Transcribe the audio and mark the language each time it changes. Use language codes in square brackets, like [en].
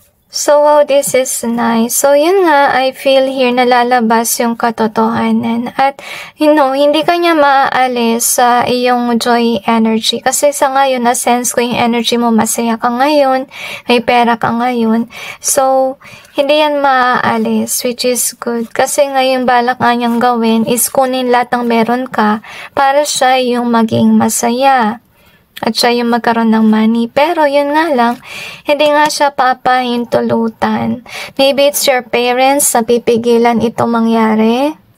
[en] So, wow, this is nice. So, yun nga, I feel here [tl] nalalabas yung katotohanan. At, hindi ka niya maaalis sa iyong joy energy. Kasi sa ngayon, na-sense ko yung energy mo, masaya ka ngayon, may pera ka ngayon. So, hindi yan maaalis, [en] which is good. [tl] Kasi ngayon, balak nga niyang gawin is kunin lahat ng meron ka para siya yung maging masaya. At siya yung magkaroon ng money. Pero yun nga lang, hindi nga siya papahintulutan. [en] Maybe it's your parents [tl] na pipigilan ito mangyari.